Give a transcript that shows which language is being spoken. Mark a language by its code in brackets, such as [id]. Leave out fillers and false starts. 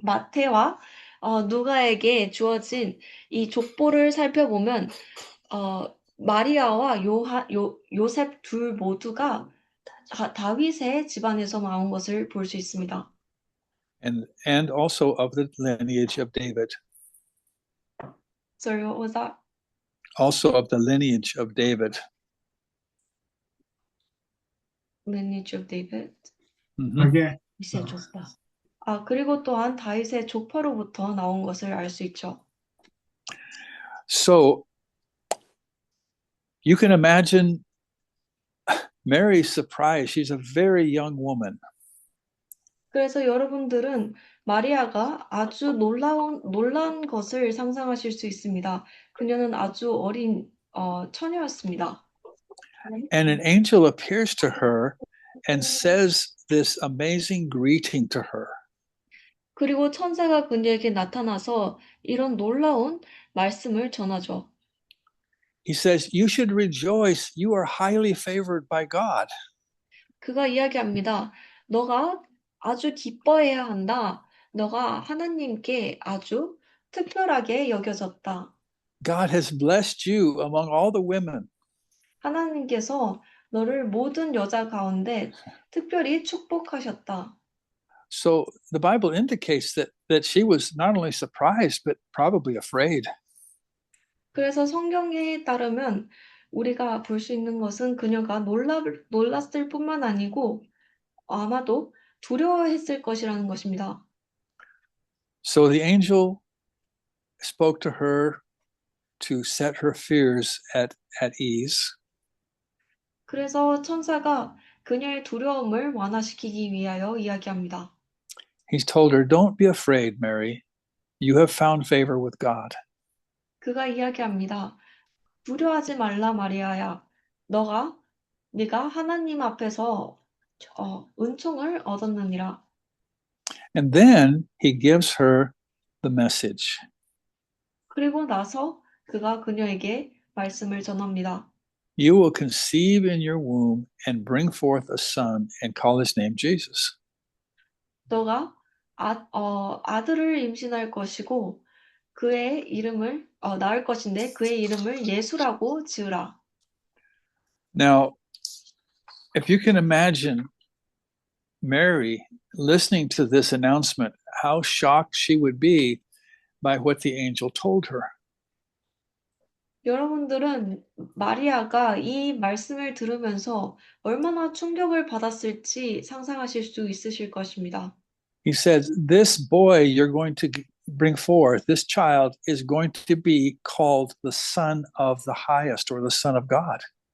[ko] 마태와 누가에게 주어진 이 족보를 살펴보면 마리아와 요셉 둘 모두가 다윗의 집안에서 나온 것을 볼 수 있습니다. [en] And also of the lineage of David. Sorry, what was that? Also of the lineage of David. Lineage of David. 하게 [ko] 이세 족보. 그리고 또한 다윗의 족파로부터 나온 것을 알 수 있죠. [en] So you can imagine Mary's surprise. She's a very young woman. [ko] 그래서 여러분들은 마리아가 아주 놀라운 것을 상상하실 수 있습니다. 그녀는 아주 어린 처녀였습니다. [en] And an angel appears to her and says this amazing greeting to her. [ko] 그리고 천사가 그녀에게 나타나서 이런 놀라운 말씀을 전하죠. [en] He says, "You should rejoice. You are highly favored by God." [ko] 그가 이야기합니다. 너가 아주 기뻐해야 한다. 너가 하나님께 아주 특별하게 여겨졌다. [en] God has blessed you among all the women. [ko] 하나님께서 너를 모든 여자 가운데 특별히 축복하셨다. [en] So the Bible indicates that she was not only surprised, but probably afraid. [ko] 그래서 성경에 따르면 우리가 볼 수 있는 것은 그녀가 놀랐을 뿐만 아니고 아마도 두려워했을 것이라는 것입니다. [en] So the angel spoke to her to set her fears at ease. [ko] 그래서 천사가 그녀의 두려움을 완화시키기 위하여 이야기합니다. [en] He told her, "Don't be afraid, Mary. You have found favor with God." [ko] 그가 이야기합니다. 두려워하지 말라 마리아야. 네가 하나님 앞에서 은총을 얻었느니라. [en] And then he gives her the message. [ko] 그리고 나서 그가 그녀에게 말씀을 전합니다. [en] You will conceive in your womb and bring forth a son and call his name Jesus. [ko] 너가 아들을 임신할 것이고 그의 이름을 낳을 것인데 그의 이름을 예수라고 지으라. [en] Now, if you can imagine Mary listening to this announcement, how shocked she would be by what the angel told her. [ko] 여러분들은 마리아가 이 말씀을 들으면서 얼마나 충격을 받았을지 상상하실 수 있으실 것입니다. [en] He says, "This boy you're going to bring forth, this child is going to be called the Son of the Highest or the Son of God."